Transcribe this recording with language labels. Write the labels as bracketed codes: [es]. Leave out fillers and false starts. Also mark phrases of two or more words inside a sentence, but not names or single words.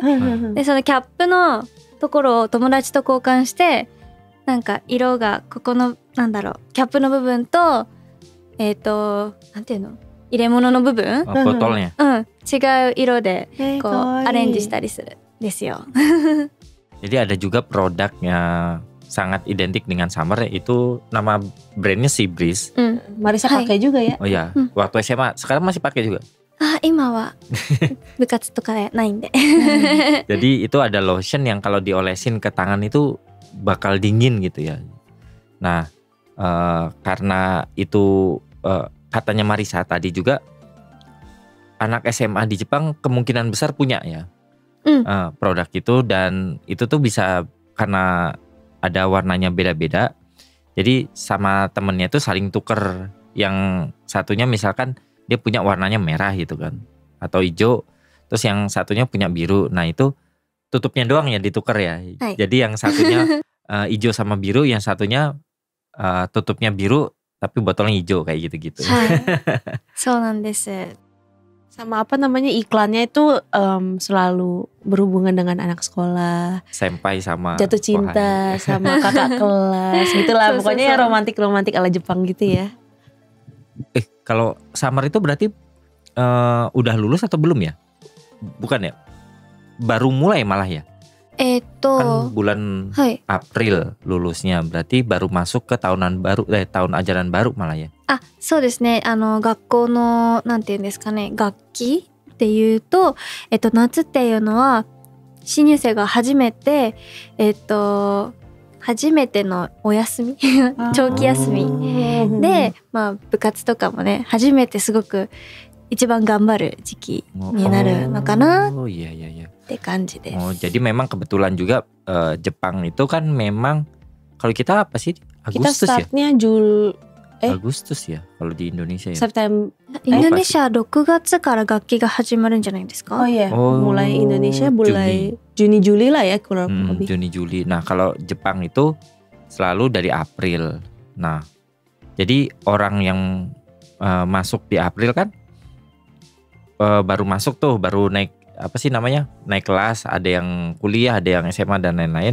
[ja] でそのキャップのところを友達と交換して、なんか色がここのなんだろう、キャップの部分となんていうの、入れ物の部分、 [id] botolnya、 [ja] 違う色でこうアレンジしたりするんですよ。 [id] Jadi ada juga produknya sangat identik dengan summer, itu nama brandnya Sea Breeze. Marisa pakai juga ya? Oh iya, waktu SMA, sekarang masih pakai juga. [ja] 今は部活とかないんで。 [id] Jadi itu ada lotion yang kalau diolesin ke tangan itu bakal dingin gitu ya. Nah karena itu katanya Marisa tadi juga anak SMA di Jepang kemungkinan besar punya ya produk itu, dan itu tuh bisa karena ada warnanya beda-beda. Jadi sama temennya tuh saling tuker. Yang satunya misalkan dia punya warnanya merah gitu kan, atau hijau, terus yang satunya punya biru. Nah itu tutupnya doang ya ditukar ya. Jadi yang satunya hijau sama biru, yang satunya tutupnya biru tapi botolnya hijau kayak gitu-gitu. [ja] そうなんです。 [id] Sama apa namanya, iklannya itu selalu berhubungan dengan anak sekolah, senpai sama jatuh cinta kohai. sama kakak kelas gitulah. Pokoknya yang romantik-romantik ala Jepang gitu ya. Kalau summer itu berarti udah lulus atau belum ya? Bukan ya? Baru mulai malah ya? Kan bulan April lulusnya, berarti baru masuk ke tahunan baru, tahun ajaran baru malah ya? [ja] そうですね。学校のなんていうんですかね、学期っていうと、夏っていうのは新入生が初めて初めてのお休み長期休みで、まあ部活とかもね、初めてすごく一番頑張る時期になるのかなって感じです。 [id] Jadi memang kebetulan juga Jepang itu kan memang, kalau kita apa sih? Kita Agustus ya? startnya Agustus ya kalau di Indonesia ya? September. [ja] インドネシア6月から学期が始まるんじゃないですか? [id] Oh iya, mulai Indonesia mulai Juni Juli lah ya kurang lebih. Juni Juli. Nah kalau Jepang itu selalu dari April. Nah jadi orang yang masuk di April kan baru masuk tuh, baru naik apa sih namanya, naik kelas, ada yang kuliah, ada yang SMA dan lain-lain.